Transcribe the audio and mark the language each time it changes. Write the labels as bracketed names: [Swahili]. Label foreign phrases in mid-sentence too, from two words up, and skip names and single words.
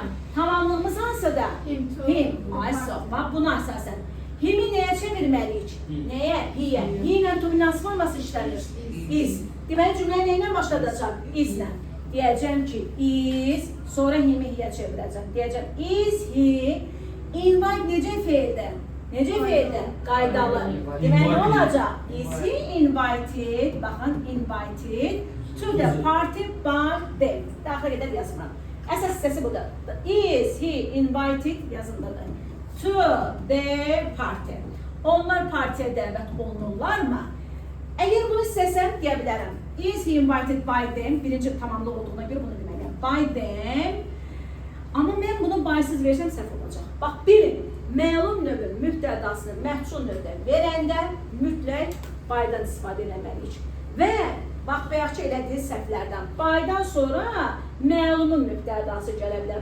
[Azerbaijani] Tamamlığımız hansıdır? Him. Aysof. Bax, buna əsasən. Himi nəyə çevirməliyik? Nəyə? Hiyə. Hi ilə to-bin hansı forması işlənir? Is. Deməli, cümləyə nə ilə başladacaq? Islə. Deyəcəm ki, is, sonra himi hiyə çevirəcəm. Deyəcəm, [English] is he, [Azerbaijani] invite necə fe'ldir? Necə fe'ldir? Qaydalı. Deməli, nə olacaq? [English] Is he invited, [Azerbaijani] baxın, [English] invited to the party by them. [Azerbaijani] Daxil edər yazmıram. Əsas hissəsi budur. [English] Is he invited yazındadır. To the party. [Azerbaijani] Onlar partiyə dəvət olunurlarmı? Əgər bunu istəsəm, deyə bilərəm. [English] Is he invited by them? [Azerbaijani] Birinci tamamlıq olduğuna görə bunu deməliyəm. [English] By them. [Azerbaijani] Amma mən bunu by'siz versəm səhv olacaq. Bax, bilin, məlum növün mübtədasını məhsul növdən verəndə mütləq by'dan istifadə eləməliyik. Və bax, bayaq ki, elədiyi səhvlərdən by'dan sonra məlumun mübtədası gələ bilər.